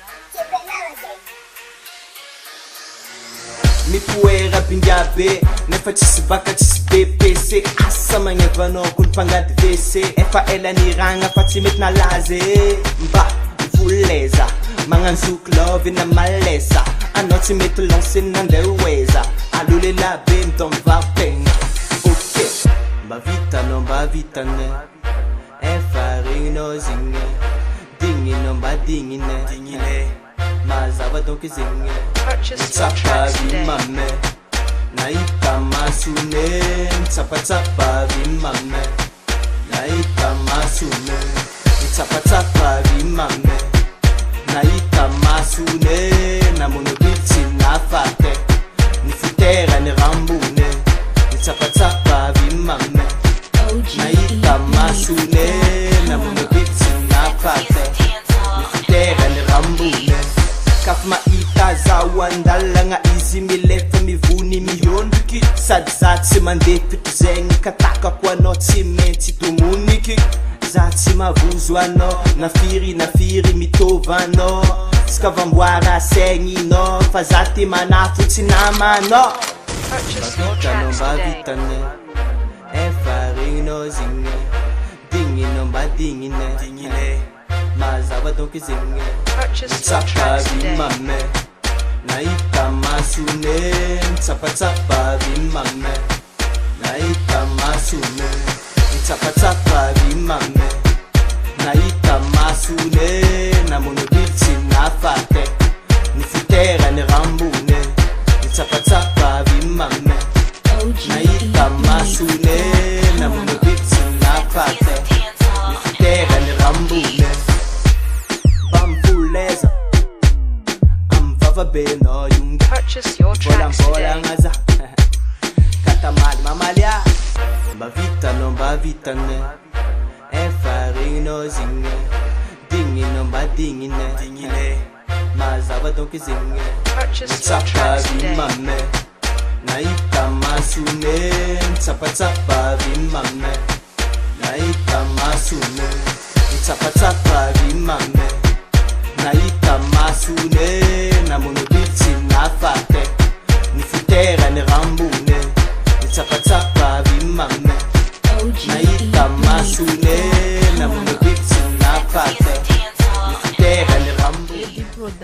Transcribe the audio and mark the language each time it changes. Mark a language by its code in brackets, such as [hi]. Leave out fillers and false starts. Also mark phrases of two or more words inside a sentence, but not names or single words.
[mg] Mipoera bingabe nefa tsisy baka tsisy BPC asa magnevanao kony mpangady WC efa ela niragna fa tsy mety nalaza mba vuleza magnanzoky love na malesa anao tsy mety lancé nandeha hoeza alole labe midomivavy-tegna ok mba vitane efa regninao zigny digninao mba dignine mazava donc zegny mitsapa vimame naita masune mitsapa vimame naita masune mitsapa vimame naita masune namono bitsi nafate nifutera ni rambune mitsapa vimame naita masune namono bitsi nafate nifutera ni rambune kaf maita zawandalagna izy milefa mivony mihondriky sady za tsy mandeha pitozegny katakako anao tsy maintsy tomoniky za tsy mavozo anao nafiry mitovy anao ska vamboara segninao fa za ty manafo tsy namanao mba vitane efa regninao zigny digninao mba dignine mazava donc zegny mitsapa vimame naita masune mitsapa vimame naita masune mitsapa vimame naita masune namono bitsi nafate nifutera ni rambune mitsapa vimame naita masune namono bitsi nafate nifutera ni rambune bambuleza amvava beno yunga [en] Purchase your tracks bola today. [mg] ngaza katamali mamalia mba vitane efa regninao zigny digninao mba dignine mazava donc zegny [en] Purchase your [mg] mitsapa [en] tracks today. [mg] vimame naita masune mitsapa vimame naita masune mitsapa vimame naita masune namono bitsi nafate nifutera ni rambune mitsapa vimame naita masune namono bitsi nafate nifutera ni rambune